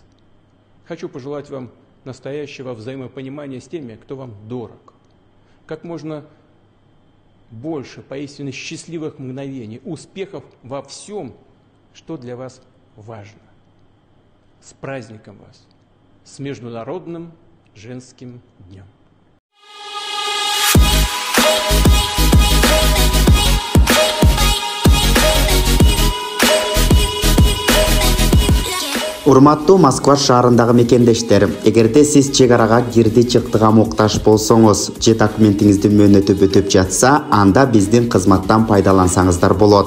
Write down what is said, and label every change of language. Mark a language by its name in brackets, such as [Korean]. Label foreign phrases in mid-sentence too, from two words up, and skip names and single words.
[Russian] Хочу пожелать вам настоящего взаимопонимания с теми, кто вам дорог. Как можно больше поистине счастливых мгновений, успехов во всем, что для вас важно. С праздником вас! С Международным женским днем! [Kyrgyz] Урматтуу Москва шаарындагы мекендештер, эгерде сиз чек арага кирди чыктыга муктаж болсоңуз же документиңизди мөөнөтүп өтүп жатса, анда биздин кызматтан пайдалансаңыздар болот.